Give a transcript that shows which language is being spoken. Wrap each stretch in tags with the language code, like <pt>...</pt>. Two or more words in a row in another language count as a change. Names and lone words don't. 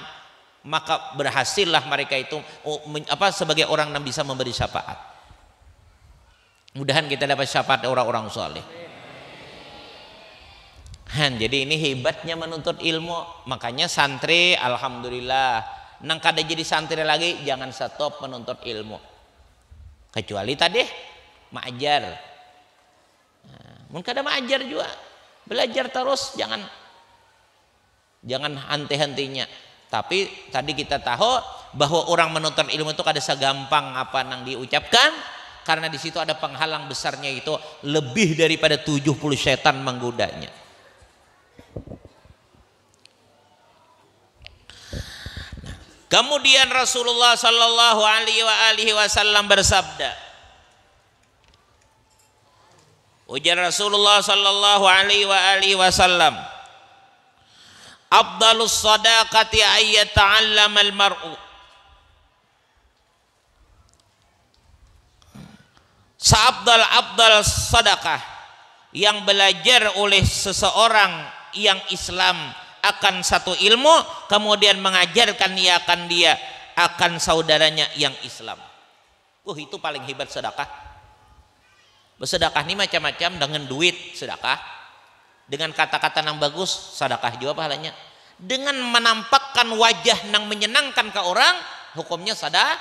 <id>Maka berhasillah mereka itu sebagai orang yang bisa memberi syafaat. Mudahan kita dapat syafaat orang-orang saleh. Jadi ini hebatnya menuntut ilmu. Makanya santri alhamdulillah</id> <bjn>nang kada</bjn> <id>jadi santri lagi jangan stop menuntut ilmu. Kecuali tadi ma'ajar.</id> <bjn>Mun kada ma'ajar</bjn> <id>juga Belajar terus, jangan henti-hentinya. Tapi tadi kita tahu bahwa orang menuntut ilmu itu kada segampang apa yang diucapkan, karena di situ ada penghalang besarnya, itu lebih daripada 70 setan menggodanya. Kemudian Rasulullah</id> <ar>صلى الله عليه وسلم</ar> <id>bersabda, ujar Rasulullah</id> <ar>صلى الله عليه وسلم, أفضل الصدقة أن يتعلم المرء,</ar> <id>seabdal sedekah yang belajar oleh seseorang yang Islam akan satu ilmu, kemudian mengajarkan dia akan saudaranya yang Islam. Itu paling hebat sedekah. Bersedekah ini macam-macam, dengan duit sedekah, dengan kata-kata yang bagus sedekah juga pahalanya, dengan menampakkan wajah yang menyenangkan ke orang, hukumnya sedekah.</id>